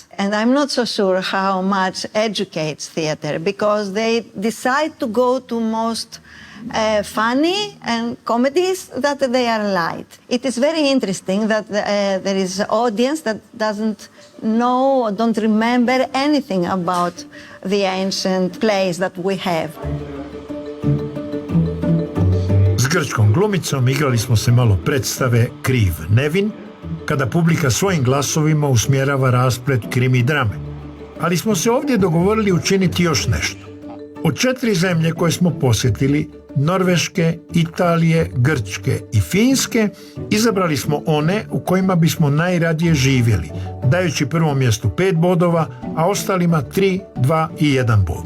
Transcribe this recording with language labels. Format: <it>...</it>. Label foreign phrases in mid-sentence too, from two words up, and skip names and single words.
<en>And I'm not so sure how much educates theater, because they decide to go to most funny and comedies that they are light. It is very interesting that there is an audience that doesn't know or don't remember anything about the ancient plays that we have.</en> <hr>S grčkom glumicom igrali smo se malo predstave Kriv nevin, kada publika svojim glasovima usmjerava rasplet krimi drame. Ali smo se ovdje dogovorili učiniti još nešto. Od 4 zemlje koje smo posjetili, Norveške, Italije, Grčke i Finske, izabrali smo one u kojima bismo najradije živjeli, dajući prvom mjestu 5 bodova, a ostalima 3, 2 i 1 bod.</hr>